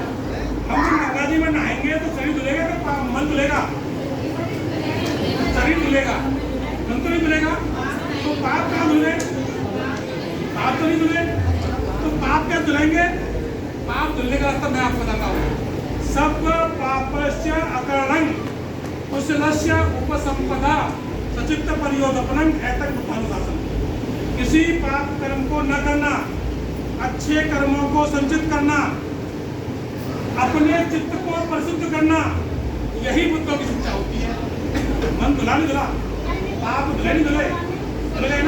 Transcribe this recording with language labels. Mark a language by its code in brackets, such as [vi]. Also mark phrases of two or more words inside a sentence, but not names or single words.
[hi] हम जब गंगा जी में नहाएंगे तो शरीर धुलेगा कि मन धुलेगा? शरीर धुलेगा, मन तो नहीं धुलेगा। तो पाप कहाँ धुले? पाप तो नहीं धुले, तो पाप क्या धुलेंगे? पाप धुलने का रास्ता मैं आपको बताता हूँ। [pi] सब पापस्य अकरणं कुशलस्य उपसंपदा सचित्त परियोदपनं एतत् बुद्धानुशासन। [hi] किसी पाप कर्म को न करना, अच्छे कर्मों को संचित करना, अपने चित्त को परिशुद्ध करना, यही बुद्धों की शिक्षा होती है। मन धुला नहीं धुला, पाप धुले नहीं धुले, धुल गए ना?